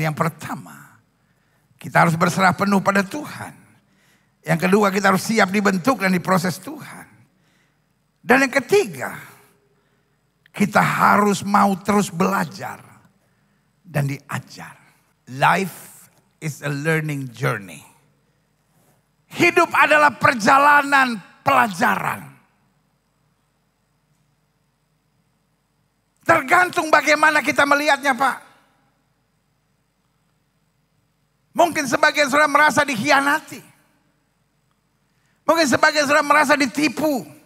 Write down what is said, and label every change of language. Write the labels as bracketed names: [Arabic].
[Indonesian] Yang pertama, kita harus berserah penuh pada Tuhan. Yang kedua, kita harus siap dibentuk dan diproses Tuhan. Dan yang ketiga, kita harus mau terus belajar dan diajar. [English] Life is a learning journey. [Indonesian] Hidup adalah perjalanan pelajaran. Tergantung bagaimana kita melihatnya, Pak. Mungkin sebagian saudara merasa dikhianati. Mungkin sebagian saudara merasa ditipu.